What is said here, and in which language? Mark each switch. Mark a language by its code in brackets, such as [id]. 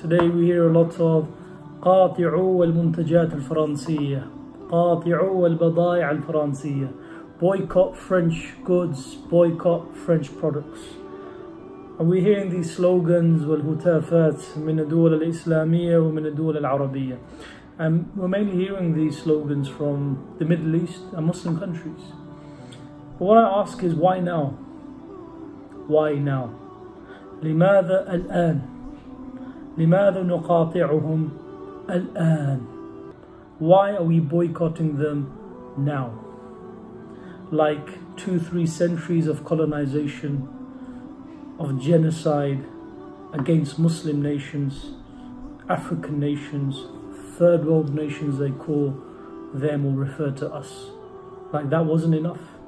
[en] Today we hear a lot of [ar] قاطعوا المنتجات الفرنسية, قاطعوا البضائع الفرنسية, [en] boycott French goods, boycott French products. And we're hearing these slogans [ar] والهتافات من الدول الإسلامية ومن الدول العربية. [en] And we're mainly hearing these slogans from the Middle East and Muslim countries. But what I ask is, why now? Why now? [ar] لماذا الآن؟ لماذا نقاطعهم الآن? [en] Why are we boycotting them now? Like 2-3 centuries of colonization, of genocide against Muslim nations, African nations, third world nations they call them or refer to us. Like that wasn't enough.